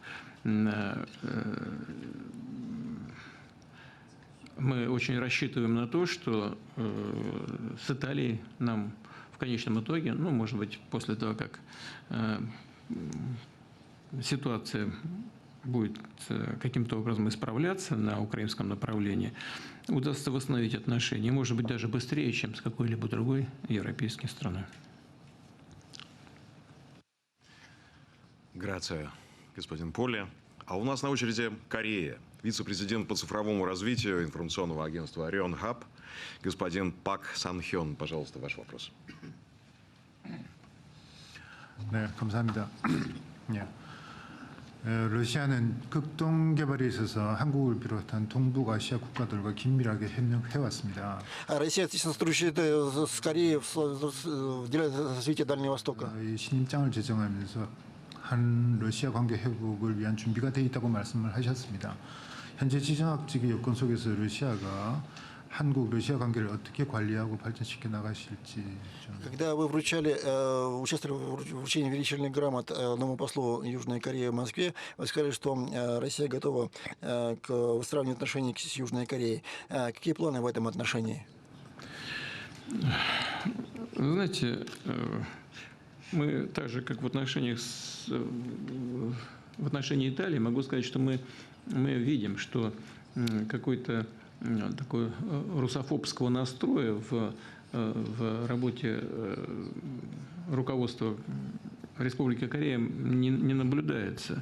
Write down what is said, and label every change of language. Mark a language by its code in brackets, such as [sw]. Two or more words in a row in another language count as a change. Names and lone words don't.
[ru] Мы очень рассчитываем на то, что с Италией нам в конечном итоге, ну, может быть, после того, как ситуация будет каким-то образом исправляться на украинском направлении, удастся восстановить отношения, может быть, даже быстрее, чем с какой-либо другой европейской страной. Грация, господин Поле. А у нас на очереди Корея. Вице-президент по цифровому развитию информационного агентства Орион Хаб, господин Пак Сан Хён. Пожалуйста, ваш вопрос. [ko] 네, 감사합니다. 네. 러시아는 극동 개발에 있어서 한국을 비롯한 동북아시아 국가들과 긴밀하게 협력해왔습니다. [ru] Россия тесно сотрудничает с Кореей в деле развития Дальнего Востока. [ko] 신임장을 제정하면서 한 러시아 관계 회복을 위한 준비가 돼 있다고 말씀을 하셨습니다. 현재 지정학적인 여건 속에서 러시아가 한국-러시아 관계를 어떻게 관리하고 발전시켜 나가실지. [ru] Когда вы участвовали в вручении величественных грамот новому послу Южной Кореи в Москве, вы сказали, что Россия готова к выстраиванию отношений с Южной Кореей. Какие планы в этом отношении? Вы знаете, мы так же, как в отношении Италии, могу сказать, что мы видим, что какой-то такой русофобского настроя в работе руководства Республики Корея не наблюдается.